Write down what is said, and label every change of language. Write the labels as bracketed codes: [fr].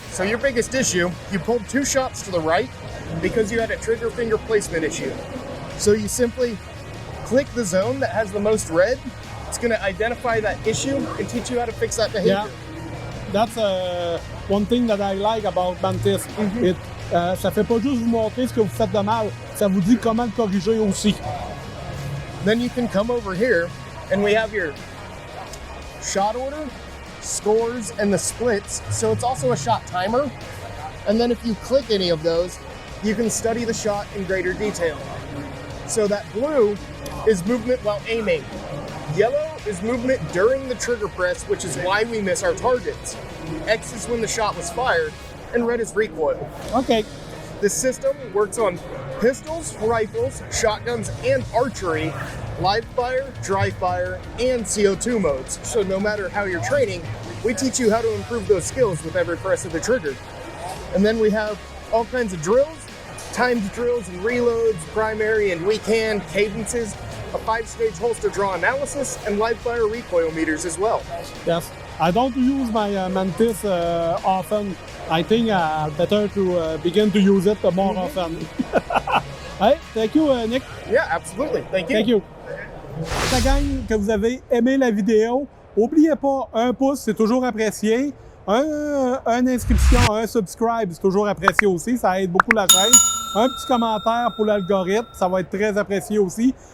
[en] So your biggest issue, you pulled 2 shots to the right because you had a trigger finger placement issue. So you simply click the zone that has the most red. It's going to identify that issue and teach you how to fix that behavior. Yeah. That's one thing that I like about Mantis. [fr] Ça fait pas juste vous montrer ce que vous faites de mal, ça vous dit comment le corriger aussi. [en] Then you can come over here and we have your shot order, scores, and the splits. So it's also a shot timer. And then if you click any of those, you can study the shot in greater detail. So that blue is movement while aiming. Yellow is movement during the trigger press, which is why we miss our targets. X is when the shot was fired, and red is recoil. OK. This system works on pistols, rifles, shotguns, and archery, live fire, dry fire, and CO2 modes. So no matter how you're training, we teach you how to improve those skills with every press of the trigger. And then we have all kinds of drills, timed drills and reloads, primary and weekend cadences, a 5-stage holster draw analysis, and live fire recoil meters as well. Yes. I don't use my Mantis often. I think better to begin to use it more often. Hey, thank you, Nick. Yeah, absolutely. Thank you. Thank you. [fr] La gang, que vous avez aimé la vidéo, n'oubliez pas, un pouce, c'est toujours apprécié. Une inscription, un subscribe, c'est toujours apprécié aussi. Ça aide beaucoup la chaîne. Un petit commentaire pour l'algorithme, ça va être très apprécié aussi.